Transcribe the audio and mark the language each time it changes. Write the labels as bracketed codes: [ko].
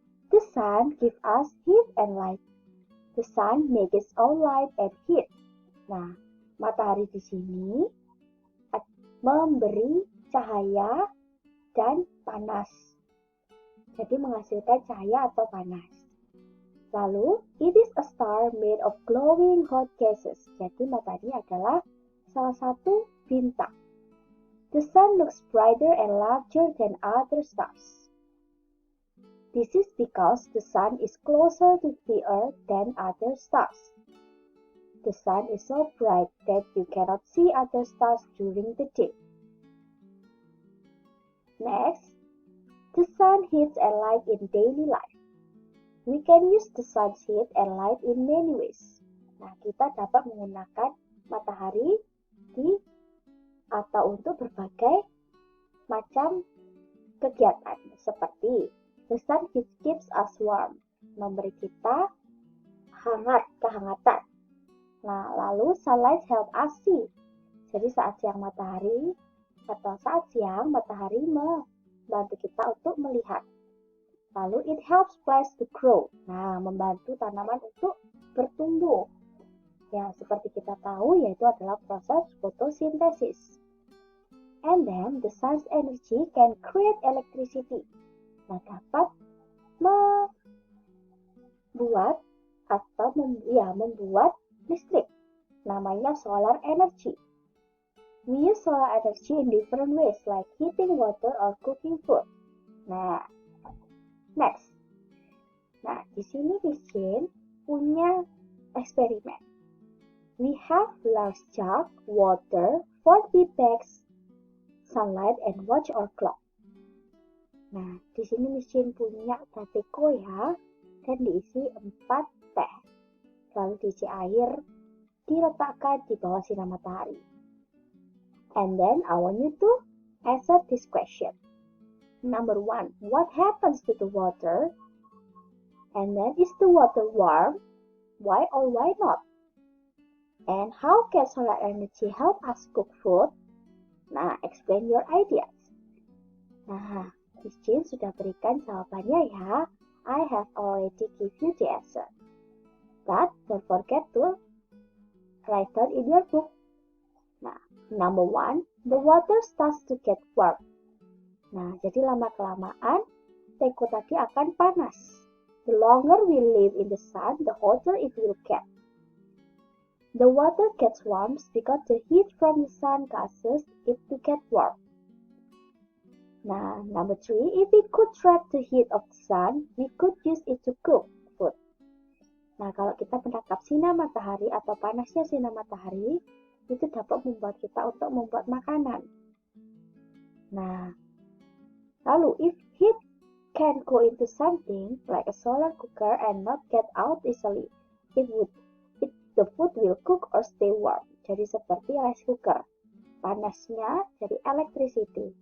[en] The sun gives us heat and light. The sun makes its own light and heat. [id] Nah, matahari di sini memberi cahaya dan panas. Jadi menghasilkan cahaya atau panas. Lalu, [en] it is a star made of glowing hot gases. [id] Jadi matahari adalah salah satu bintang. [en] The sun looks brighter and larger than other stars. This is because the sun is closer to the earth than other stars. The sun is so bright that you cannot see other stars during the day. Next, the sun heats and light in daily life. We can use the sun's heat and light in many ways. [id] Nah, kita dapat menggunakan matahari atau untuk berbagai macam kegiatan seperti [en] the sun keeps us warm, [id] memberi kita kehangatan. Nah, lalu [en] sunlight help us see. [id] Jadi saat siang matahari atau saat siang matahari membantu kita untuk melihat. Lalu [en] it helps plants to grow. [id] Nah, membantu tanaman untuk bertumbuh. Ya, seperti kita tahu yaitu adalah proses fotosintesis. [en] And then the sun's energy can create electricity. [id] Nah, dapat membuat listrik. Namanya solar energy. [en] We use solar energy in different ways like heating water or cooking food. [id] Nah, next. Nah, di sini Miss Jane punya eksperimen. [en] We have large jug, water, 40 bags, sunlight, and watch our clock. [id] Nah, di sini Miss Jane punya bateko ya, dan diisi 4 teh. Lalu diisi air, diletakkan di bawah sinar matahari. [en] And then I want you to answer this question. Number 1, what happens to the water? And then, is the water warm? Why or why not? And how can solar energy help us cook food? Nah, explain your ideas. [id] Nah, Miss Jane sudah berikan jawabannya ya. [en] I have already give you the answer. But don't forget to write down in your book. Nah, number 1, the water starts to get warm. [id] Nah, jadi lama-kelamaan teko tadi akan panas. [en] The longer we live in the sun, the hotter it will get. The water gets warm because the heat from the sun causes it to get warm. Nah, number 3, if we could trap the heat of the sun, we could use it to cook food. [id] Nah, kalau kita menangkap sinar matahari atau panasnya sinar matahari, itu dapat membuat kita untuk membuat makanan. Nah, lalu [en] if heat can go into something like a solar cooker and not get out easily, the food will cook or stay warm. [id] Jadi seperti rice cooker. Panasnya jadi electricity.